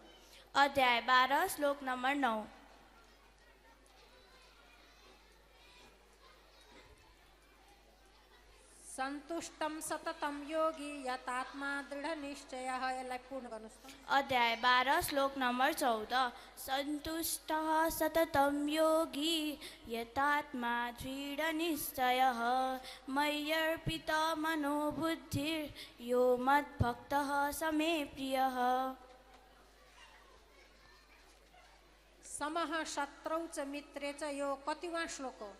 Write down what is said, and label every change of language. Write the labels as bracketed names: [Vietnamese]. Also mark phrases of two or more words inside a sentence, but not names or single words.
[Nepali] अध्याय 12 श्लोक नम्बर 9। [Sanskrit] सन्तुष्टं सततं योगी यतात्मा दृढनिश्चयः, [Nepali] यसलाई पूर्ण गर्नुहोस् त। अध्याय 12 श्लोक नम्बर 14। [Sanskrit] सन्तुष्टः सततं योगी यतात्मा दृढनिश्चयः मय्यर्पित मनोबुद्धिर्यो मद्भक्तः स मे प्रियः। समः शत्रौ च मित्रे च, [Nepali] यो कतिवां श्लोक हो?